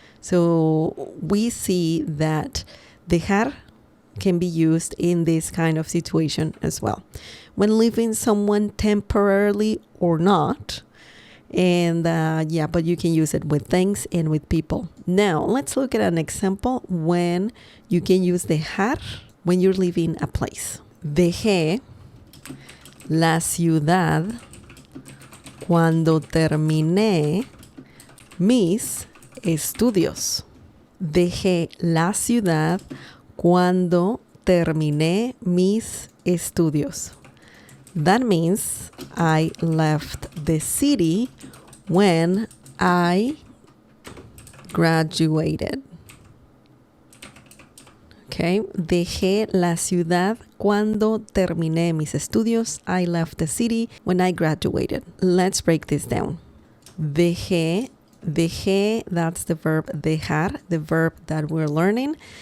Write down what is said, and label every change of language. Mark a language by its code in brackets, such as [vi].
[en] So we see that dejar can be used in this kind of situation as well. When leaving someone temporarily or not. And but you can use it with things and with people. Now, let's look at an example when you can use dejar when you're leaving a place. [es] Dejé la ciudad cuando terminé mis estudios. Dejé la ciudad cuando terminé mis estudios. [en] That means I left the city when I graduated. [es] Okay, dejé la ciudad cuando terminé mis estudios. [en] I left the city when I graduated. Let's break this down. Dejé, that's the verb dejar, the verb that we're learning.